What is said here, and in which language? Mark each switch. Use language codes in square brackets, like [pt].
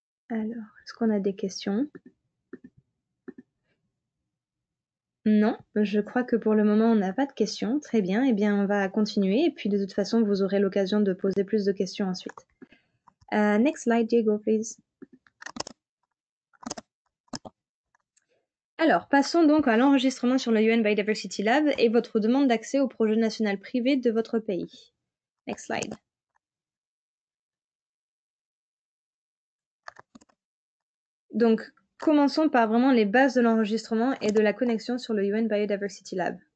[fr] Alors, est-ce qu'on a des questions? Non, je crois que pour le moment, on n'a pas de questions. Très bien, eh bien, on va continuer. Et puis, de toute façon, vous aurez l'occasion de poser plus de questions ensuite. [en] Next slide, Diego, please. [fr] Alors, passons donc à l'enregistrement sur le UN Biodiversity Lab et votre demande d'accès au projet national privé de votre pays. [en] Next slide. [fr] Donc, commençons par vraiment les bases de l'enregistrement et de la connexion sur le UN Biodiversity Lab.